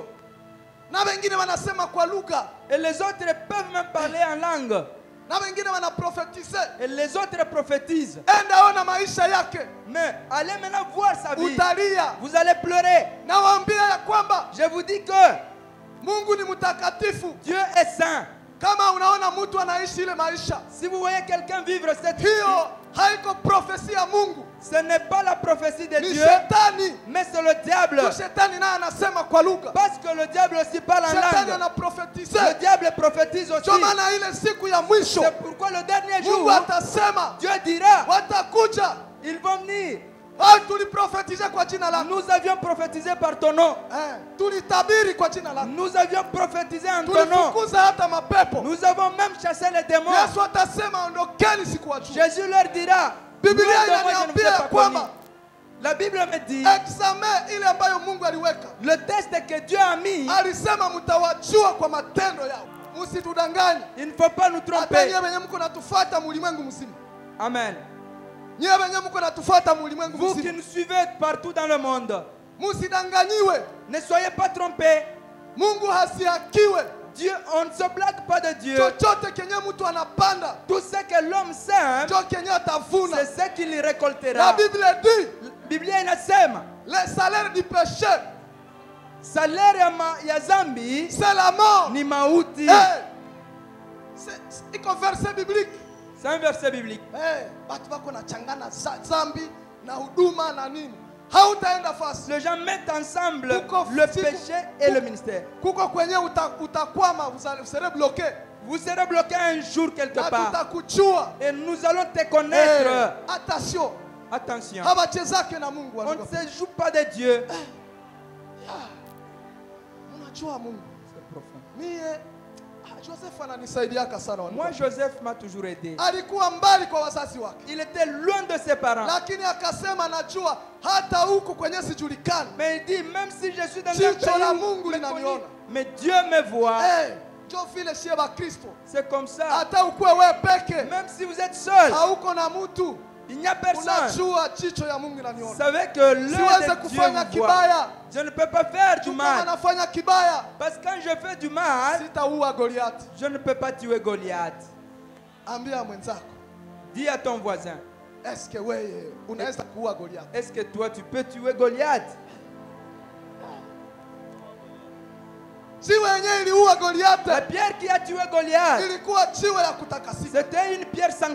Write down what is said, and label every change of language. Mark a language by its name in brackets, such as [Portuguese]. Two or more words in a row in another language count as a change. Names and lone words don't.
[Swahili] Na wengine wanasema kwa lugha. [French] et les autres peuvent même parler en langue, [Swahili] Na wengine wanaprofetize. [French] et les autres prophétisent. [Swahili] Enda ona maisha yake. [French] Mais allez maintenant voir sa vie. [Swahili] Utalia. [French] Vous allez pleurer. [Swahili] Nawaambia ya kwamba [French] Je vous dis que [Swahili] Mungu ni mtakatifu. [French] Dieu est saint. [Swahili] Kama unaona mtu anaishi ile maisha, [French] Si vous voyez quelqu'un vivre cette vie, [Swahili] hiyo haiko profesi ya Mungu, [French] ce n'est pas la prophétie de [Swahili] ni [French] Dieu, [Swahili] shetani. [French] mais c'est le diable. [Swahili] Tu shetani naye anasema kwa lugha. [French] Parce que le diable aussi parle en [Swahili] Shetani [French] langue. [Swahili] anaprofetize. [French] Le diable prophétise aussi. [Swahili] Ndio maana ile siku ya mwisho [French] C'est pourquoi le dernier [Swahili] Mungu [French] jour, [Swahili] atasema [French] Dieu dira, [Swahili] watakuja. [French] ils vont venir. [Swahili] Tuliprofetize kwa jina lako. [French] Nous avions prophétisé par ton nom. [Swahili] Tulitabiri kwa jina lako. [French] Nous avions prophétisé en ton nom. [Swahili] Tulifukuza hata mapepo. [French] Nous avons même chassé les démons. [Swahili] Yesu atasema ondokeni sikuwajua. [French] Jésus leur dira, [Swahili] Biblia [French] loin de moi, je ne vous ai [Swahili] inaniambia [French] pas [Swahili] kwamba [French] connu. La Bible me dit, [Swahili] examen ile ambayo Mungu aliweka, [French] le test que Dieu a mis, [Swahili] alisema mtawajua kwa matendo yao. Msitudanganye. [French] il ne faut pas nous [Swahili] Hata [French] tromper. [Swahili] nyewe wenye mko natufuata ulimwengu mzima. Amen. Nyewe wenye mko natufuata ulimwengu [French] Vous qui [Swahili] mzima. [French] nous suivez partout dans le monde, [Swahili] Msidanganyiwe. [French] ne soyez pas trompés. [Swahili] Mungu hasihakiwe. [French] Dieu, on ne se blague pas de Dieu. [Swahili] Chochote kenye mtu anapanda [French] Tout ce que l'homme sème, [Swahili] ndio kenye atavuna. [French] c'est ce qu'il La récoltera. Bible dit, [Swahili] Biblia inasema [French] le salaire du péché, [Swahili] salari ya zambi [French] c'est la mort. [Swahili] ni mauti. Iko [French] verset biblique. C'est un verset biblique. [Swahili] Watu wako nachangana zambi na huduma na nini. Hautaenda fasi. [French] Les gens mettent ensemble [Swahili] Kuko [French] le [Swahili] siku- [French] péché et le ministère. [Swahili] Kuko kwenye utakwama, [French] vous serez bloqué. Vous serez bloqué un jour quelque [Swahili] Na [French] part. [Swahili] tutakuchua. [French] Et nous allons te connaître. Attention. Attention. [Swahili] Hawachezake na Mungu. [French] On ne se joue pas de Dieu. [Swahili] Unajua Mungu. [French] C'est profond. [Swahili] Mie Joseph ananisaidiaka sana. [French] Moi, Joseph m'a toujours aidé. [Swahili] Alikuwa mbali kwa wazazi wake. [French] Il était loin de ses parents. [Swahili] Lakini akasema najua hata huku kwenye sijulikani. [French] Mais il dit, même si je suis dans un [Swahili] Jicho la [French] pays [Swahili] Mungu [French] méconnu, [Swahili] linaniona. [French] mais Dieu me voit. [Swahili] Ndio vile shie ba Kristo. [French] C'est comme ça. [Swahili] Hata ukuwe wewe peke. [French] Même si vous êtes seul, [Swahili] Hauko na mtu. [French] il n'y a personne. [Swahili] Unajua jicho ya Mungu [French] Vous [Swahili] inaniona. [French] savez que l'œil [Swahili] Siwezi [French] de Dieu [Swahili] kufanya [French] vous voit. [Swahili] kibaya. [French] Je ne peux pas faire du [Swahili] Kama [French] mal. [Swahili] anafanya kibaya, [French] Parce que quand je fais du mal, [Swahili] sitaua Goliath. [French] je ne peux pas tuer Goliath. [Swahili] Ambia mwenzako, [French] Dis à ton voisin, [Swahili] eske wewe unaweza kuua Goliath? [French] est-ce que toi tu peux tuer Goliath? [Swahili] Si wenyewe iliua [French] La [Swahili] Goliath, [French] pierre qui a tué Goliath, [Swahili] ilikuwa jiwe ya kutakasika. [French] c'était une pierre [Swahili] Na